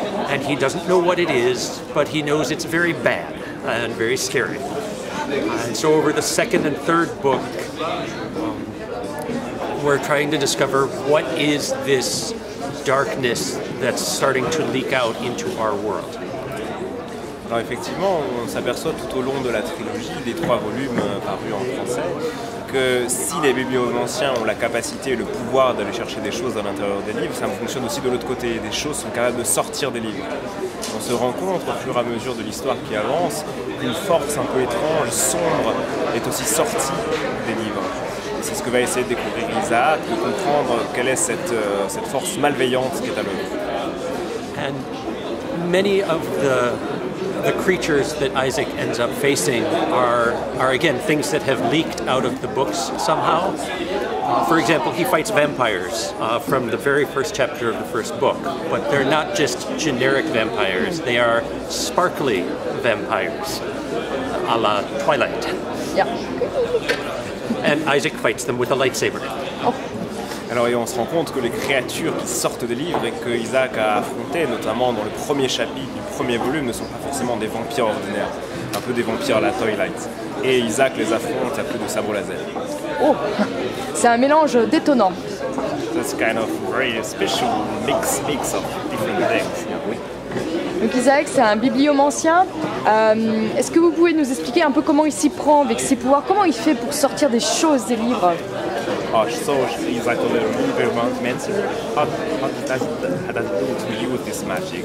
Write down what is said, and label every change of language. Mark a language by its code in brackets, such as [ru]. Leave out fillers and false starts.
[en] And he doesn't know what it is, but he knows it's very bad and very scary. And so over the second and third book, we're trying to discover what is this darkness that's starting to leak out into our world. [fr] Alors effectivement, on s'aperçoit tout au long de la trilogie des 3 volumes parus en français que si les bibliomanciens ont la capacité et le pouvoir d'aller chercher des choses à l'intérieur des livres, ça fonctionne aussi de l'autre côté. Des choses sont capables de sortir des livres. On se rend compte au fur et à mesure de l'histoire qui avance qu'une force un peu étrange, sombre, est aussi sortie des livres. Et c'est ce que va essayer de découvrir Isaac, de comprendre quelle est cette force malveillante qui est à l'œuvre. [en] And many of the the creatures that Isaac ends up facing are again things that have leaked out of the books somehow. For example, he fights vampires from the very first chapter of the first book, but they're not just generic vampires, they are sparkly vampires, a la Twilight. Yeah. And Isaac fights them with a lightsaber. Oh. [fr] Alors, et on se rend compte que les créatures qui sortent des livres et que Isaac a affrontées, notamment dans le premier chapitre du premier volume, ne sont pas forcément des vampires ordinaires, un peu des vampires à la Twilight. Et Isaac les affronte à coups de sabre laser. Oh, c'est un mélange détonnant. [en] That's kind of very special mix of different things. [fr] Oui. Donc Isaac, c'est un bibliomancien. Est-ce que vous pouvez nous expliquer un peu comment il s'y prend avec ses pouvoirs? Comment il fait pour sortir des choses des livres? [en] Oh, so Isaac bibliomancer. How does it do to use this magic?